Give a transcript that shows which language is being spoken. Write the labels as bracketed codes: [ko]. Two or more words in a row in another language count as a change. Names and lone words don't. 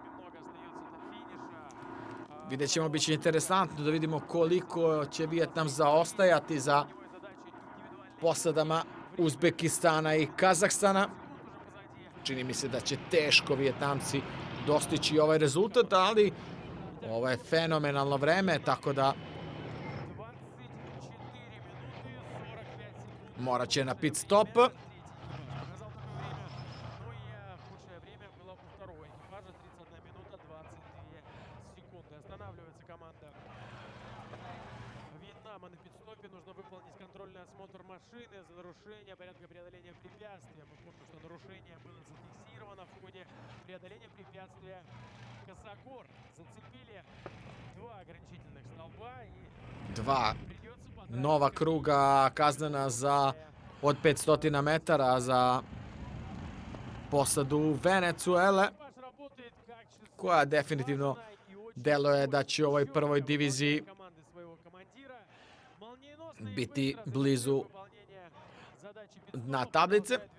[sr] Vidjet ćemo, bit će interesantno da vidimo koliko će Vijetnam zaostajati za posadama Uzbekistana i Kazahstana. Čini mi se da će teško Vijetnamci dostići ovaj rezultat, ali ovo je fenomenalno vreme, tako da morat će na pit stop. [ru] Вьетнама на пидстопе нужно выполнить контрольный осмотр машины за нарушение порядка преодоления препятствия. Мы помним, что нарушение было зафиксировано в ходе преодоления препятствия Косогор. Зацепили два ограничительных столба и [sr] Dva nova kruga kaznena za od 500 metara za posadu Venezuele, koja definitivno deluje da će u ovoj prvoj diviziji biti blizu dna tablice.